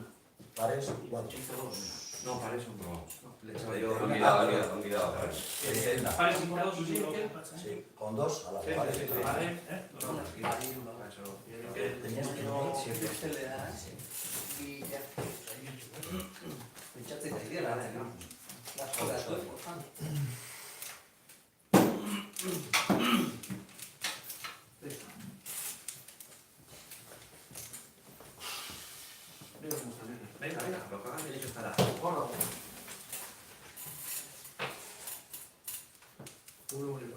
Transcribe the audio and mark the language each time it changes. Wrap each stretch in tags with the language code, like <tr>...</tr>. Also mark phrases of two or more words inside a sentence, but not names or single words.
<es>Pares, 4. Hizo dos. No, para eso no. Le he echado Han yo. mirado, pares. 31. Pares quitados, sí, ¿qué? Sí, con 2 a la Sí, pares. sí, sí. Pares, No, no, aquí. pares, no. Para eso. Tenías que No, Siete. se le da, y ya,</es> <eu>pentsatzen ari dela,</eu> <es>las horas, Venga, venga, lo que hagan bien hecho estará. Gordo. Uno murió.</es>